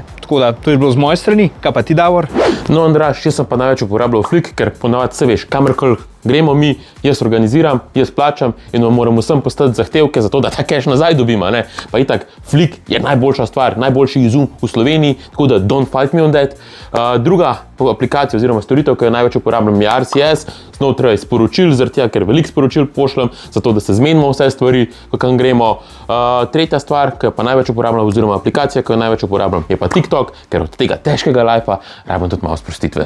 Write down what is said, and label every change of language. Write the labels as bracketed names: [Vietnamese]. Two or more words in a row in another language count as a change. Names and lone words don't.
[Slovenian] Tako da to je bilo z moje strani, kaj pa ti, Davor? No, Andraž, jaz sem pa največ uporabljal Flick, ker ponavadi se veš, kamorkoli gremo mi, jaz organiziram, jaz plačam in moramo vsem postati zahtevke za to, da ta cash nazaj dobimo, ne? Pa itak, Flick je najboljša stvar, najboljši izum v Sloveniji, tako da [English] don't fight me on that. [Slovenian] Druga aplikacija oziroma storitev, ki jo največ uporabljam, je RCS, znotraj sporočil, zaradi tega, ker veliko sporočil pošljem, zato da se zmenimo vse stvari, kam gremo. Tretja stvar, ki jo pa največ uporabljam, oziroma aplikacija, ki jo največ uporabljam, je pa TikTok, ker od tega težkega lajfa rabim tudi malo sprostitve.